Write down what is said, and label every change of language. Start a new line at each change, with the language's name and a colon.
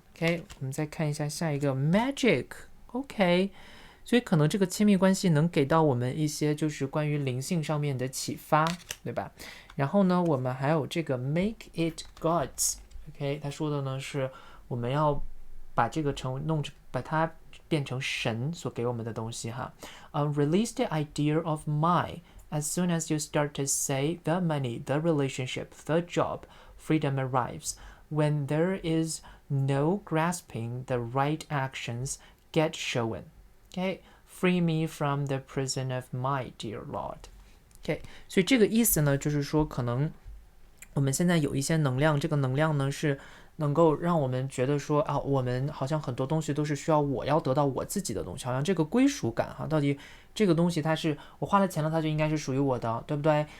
Chinese: OK， 我们再看一下下一个 Magic， OK， 所以可能这个亲密关系能给到我们一些就是关于灵性上面的启发，对吧？然后呢，我们还有这个 Make it Gods， OK， 他说的呢是我们要把这个把它变成神所给我们的东西哈。
English: Release the idea of my as soon as you start to say the money, the relationship, the job, freedom arrives. When there is no grasping, the right actions get shown. Okay, free me from the prison of my dear Lord.
Chinese: OK， 所以这个意思呢，就是说可能我们现在有一些能量，这个能量呢是能够让我们觉得说我们好像很多东西都是需要我要得到我自己的东西，好像这个归属感哈，到底这个东西它是我花了钱了，它就应该是属于我的，对不对？